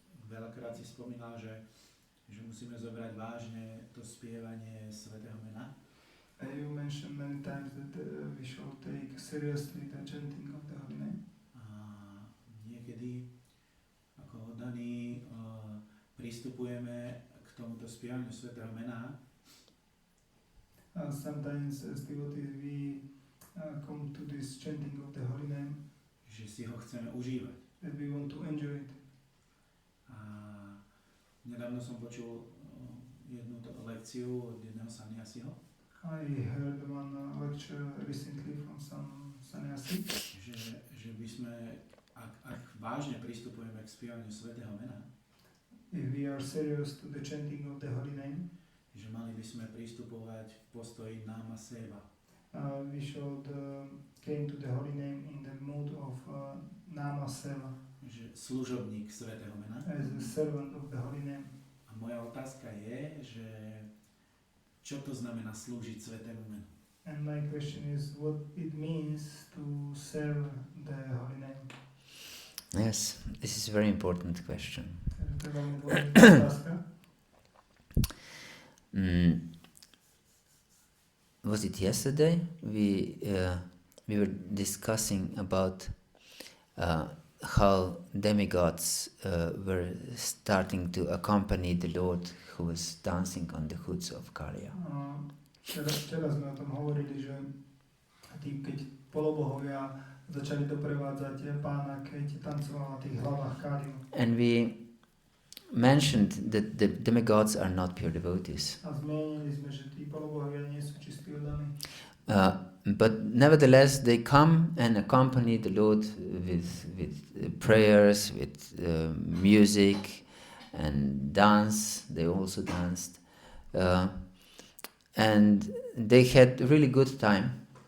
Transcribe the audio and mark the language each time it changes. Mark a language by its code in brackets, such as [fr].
[sk] Veľakrát si spomínal, že musíme zobrať vážne to spievanie svätého mena. [en] You mentioned many times that we should take seriously the chanting of the holy name. [sk] A niekedy ako oddaní pristupujeme k tomuto spievaniu svätého mena. [en] Sometimes as devotees we come to this chanting of the holy name, [sk] Že si ho chceme užívať. [en] that we want to enjoy it. [sk] A nedávno som počul jednu lekciu od jedného sannyasiho, [en] I heard one lecture recently from some sannyasi, [sk] že by sme, ak vážne pristupujeme k spievaniu svätého mena, [en] if we are serious to the chanting of the holy name, [sk] že mali by sme pristupovať v postoji nama seva. [en] we should came to the holy name in the mood of nama seva, [sk] Že služobník svätého mena. [en] as a servant of the holy name. [sk] A moja otázka je, že čo to znamená slúžiť svätému menu? [en] And my question is what it means to serve the holy name. Yes, this is a very important question. [sk] To je veľmi dôležitá otázka. [en] Was it yesterday? We were discussing about how demigods were starting to accompany the Lord who was dancing on the hoods of Kaliya. [sk] Včera sme o tom hovorili, že tým, keď polobohovia začali doprevádzať pána, keď tancoval na tých hlavách Kaliu. [en] And we mentioned that the demigods are not pure devotees. [sk] A zmienili sme, že tí polobohovia nie sú čistí oddaní. [en] But nevertheless, they come and accompany the Lord with prayers, with music and dance. They also danced. And they had really good time.